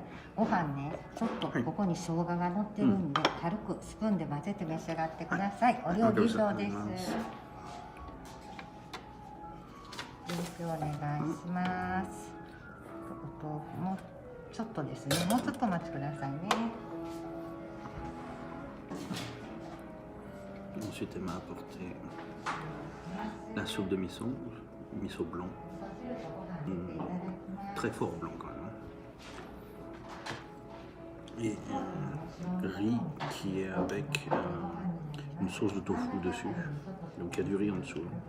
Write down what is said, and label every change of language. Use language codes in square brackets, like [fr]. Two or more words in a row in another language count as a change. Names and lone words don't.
[ja] ご飯ね、ちょっとここに生姜が乗ってるんで、軽くスプーンで混ぜて召し上がってください。お料理以上です。お願いします。お豆腐もちょっとですね。もうちょっとお待ちくださいね。 [fr] Ensuite, elle m'a apporté la soupe de miso, miso blanc, très fort blanc quand même. Et riz qui est avec une sauce de tofu dessus, donc il y a du riz en dessous.